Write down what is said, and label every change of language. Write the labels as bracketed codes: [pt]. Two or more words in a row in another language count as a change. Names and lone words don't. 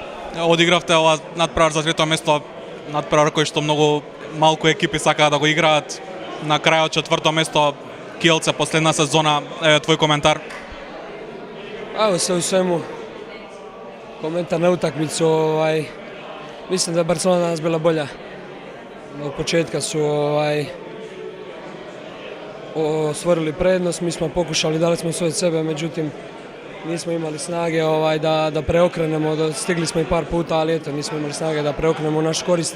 [mk] одигравте ова надпревар за трето место, надпревар кој што многу малку екипи сакаат да го играат. На крајот четврто место Kielce последна сезона, твој коментар? [sr] Evo sve u svemu, komentar na utakmicu, mislim da je Barcelona danas bila bolja. Od početka su stvorili prednost, mi smo pokušali, dali smo sve od sebe, međutim nismo imali snage da preokrenemo, stigli smo i par puta, ali eto, nismo imali snage da preokrenemo u naš korist.